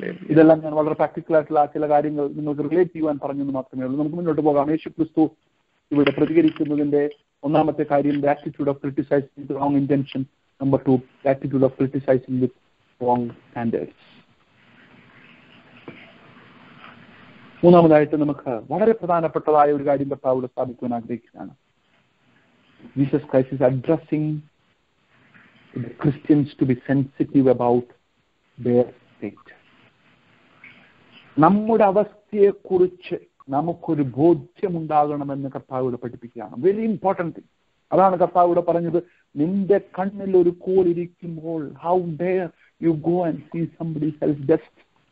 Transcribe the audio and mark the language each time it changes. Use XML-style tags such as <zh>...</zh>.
<ml>ഇതെല്ലാം ഞാൻ വളരെ പ്രാക്ടിക്കൽ ആയിട്ടുള്ള ചില കാര്യങ്ങൾ നിങ്ങൾക്ക് റിലേറ്റ് ചെയ്യുവാൻ പറഞ്ഞെന്ന് മാത്രമേ ഉള്ളൂ. നമുക്ക് മുന്നോട്ട് പോകാം. യേശു ക്രിസ്തു ഇവിടെ പ്രതികരിക്കുന്നതിന്റെ ഒന്നാമത്തെ കാര്യം</ml> <en>the attitude of criticizing with wrong intention. Number 2, the attitude of criticizing with wrong standards.</en> <ml>മൂന്നാമതായിട്ട് നമുക്ക് വളരെ പ്രധാനപ്പെട്ടതായ ഒരു കാര്യം കർത്താവ് സ്ഥാപിക്കുവാൻ ആഗ്രഹിക്കുകയാണ്.</ml> <en>Jesus Christ is addressing the Christians to be sensitive about their state.</en> <ml>നമ്മുടെ അവസ്ഥയെക്കുറിച്ച് നമുക്കൊരു ബോധ്യമുണ്ടാകണമെന്ന് കർത്താവ് പഠിപ്പിക്കുകയാണ്.</ml> <en>Very important thing.</en> <ml>അതാണ് കർത്താവ് പറഞ്ഞത്, നിന്റെ കണ്ണിൽ ഒരു കോലിരിക്കുമ്പോൾ</ml> <en>How dare you go and see somebody else dust.</en>